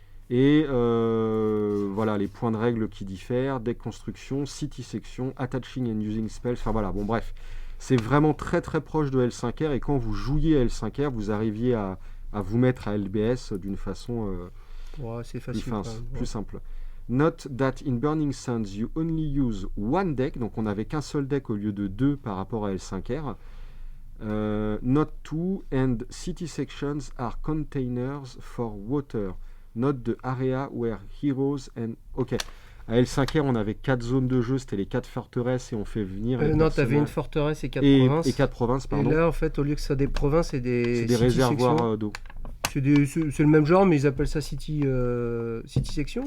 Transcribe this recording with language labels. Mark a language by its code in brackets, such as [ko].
[fr] Et voilà, les points de règle qui diffèrent, [en] deck construction, city section, attaching and using spells. [fr] Enfin voilà, bon bref. C'est vraiment très très proche de L5R. Et quand vous jouiez à L5R, vous arriviez à vous mettre à LBS d'une façon c'est facile, plus simple. [en] Note that in Burning Sands, you only use one deck. [fr] Donc on n'avait qu'un seul deck au lieu de deux par rapport à L5R. [en] Note 2 and city sections are containers for water. Note the area where heroes and... Ok. [fr] À L5R, on avait 4 zones de jeu, c'était les 4 forteresses et on fait venir... non, tu avais une forteresse et 4 provinces. Et 4 provinces, pardon. Et là, en fait, au lieu que ça soit des provinces, c'est des réservoirs d'eau. C'est le même genre, mais ils appellent ça City Section.